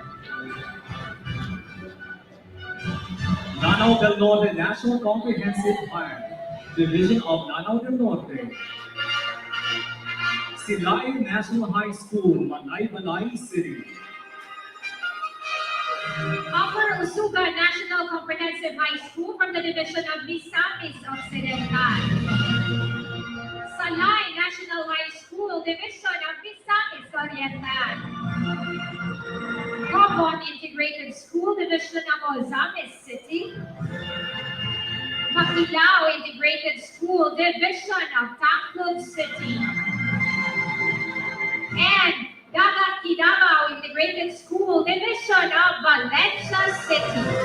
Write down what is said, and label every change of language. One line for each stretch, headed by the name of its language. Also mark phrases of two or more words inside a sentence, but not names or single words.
English: Lanao del Norte National Comprehensive Plan, Division of Lanao del Norte. Silay National High School, Manay City. Upper Usuga National Comprehensive High School from the division of Misamis Occidental. Salay National High School, division of Misamis Oriental. Cobon Integrated School, division of Ozamis City. Maquilao Integrated School, division of Tacloban City. And Dagat Davao Integrated School, division of Valencia City.